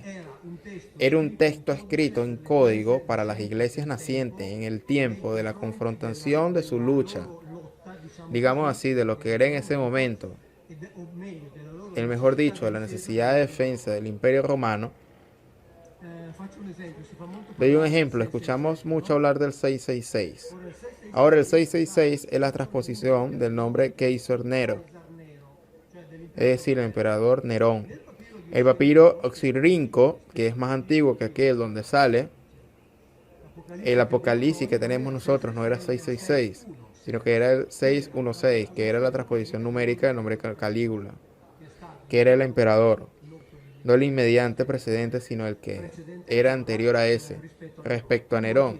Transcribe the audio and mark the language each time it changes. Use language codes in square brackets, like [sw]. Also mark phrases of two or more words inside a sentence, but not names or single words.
[es] Era un texto escrito en código para las iglesias nacientes en el tiempo de la confrontación de su lucha, digamos así, de lo que era en ese momento, mejor dicho, de la necesidad de defensa del Imperio Romano, [it] faccio un esempio, si fa molto [es] Doy un [it] parlare [es] ejemplo, [it] del [es] escuchamos 666. mucho hablar del 666. [it] Ora il 666 [es] Ahora el 666 es la transposición del nombre Kaiser Nero, [it] Nero, cioè [es] es [it] dell'imperatore. [es] decir, el emperador Nerón. [it] Nel papiro di [es] El papiro oxirrinco, que es más antiguo que aquel donde sale el Apocalipsis que tenemos nosotros, no era 666, sino que era el 616, que era la transposición numérica del nombre Calígula, que era el emperador, no el inmediante precedente, sino el que era anterior a ese, respecto a Nerón.